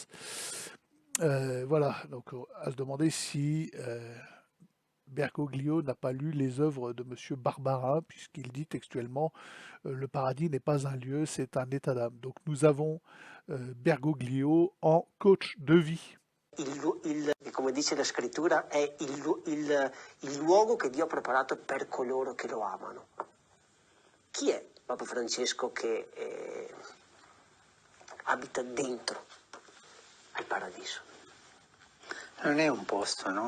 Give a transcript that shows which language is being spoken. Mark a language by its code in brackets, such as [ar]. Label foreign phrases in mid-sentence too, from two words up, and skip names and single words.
[fr] Voilà, donc à se demander si Bergoglio n'a pas lu les œuvres de Monsieur Barbarin, puisqu'il dit textuellement le paradis n'est pas un lieu, c'est un état d'âme. Donc nous avons Bergoglio en coach de vie. [it] Come dice la scrittura, è il luogo che Dio ha preparato per coloro che lo amano. Chi è Papa Francesco che abita dentro al paradiso? Non è un posto, no?